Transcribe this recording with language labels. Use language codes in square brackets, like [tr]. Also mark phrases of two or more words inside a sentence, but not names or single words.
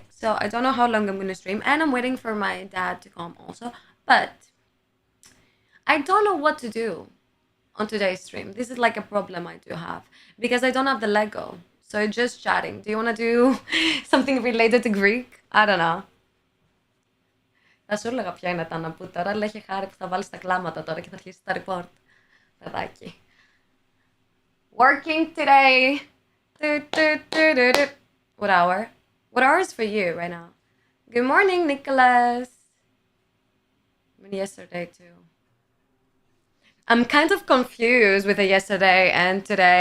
[en] So I don't know how long I'm going to stream. And I'm waiting for my dad to come also. But I don't know what to do on today's stream. This is like a problem I do have because I don't have the Lego. So just chatting. Do you want to do something related to Greek? I don't know. [el] Θα σου έλεγα ποια είναι τα αναπού τώρα, αλλά έχει χάρη που θα βάλεις τα κλάματα τώρα και θα αρχίσει τα report. Παιδάκι. [en] Working today. What hour? What hour is for you right now? Good morning, Nicholas. I mean, yesterday too. I'm kind of confused with the yesterday and today.